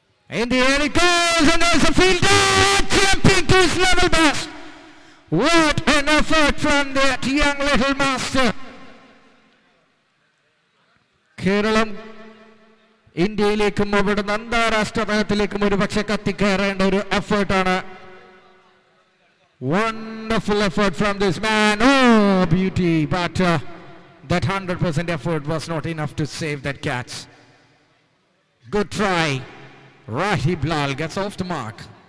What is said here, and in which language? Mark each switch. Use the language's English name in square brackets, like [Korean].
[English] In the air it goes, and there's a fielder jumping to his level best. What an effort from that young little master. [Malayalam] Keralam ഇന്ത്യയിലേക്കും അവിടുന്ന് അന്താരാഷ്ട്ര തലത്തിലേക്കും ഒരു പക്ഷെ കത്തിക്കയറേണ്ട ഒരു എഫേർട്ടാണ്. [English] Wonderful effort from this man. Oh, beauty. But that 100% effort was not enough to save that catch. Good try. Rahib Lal gets off the mark.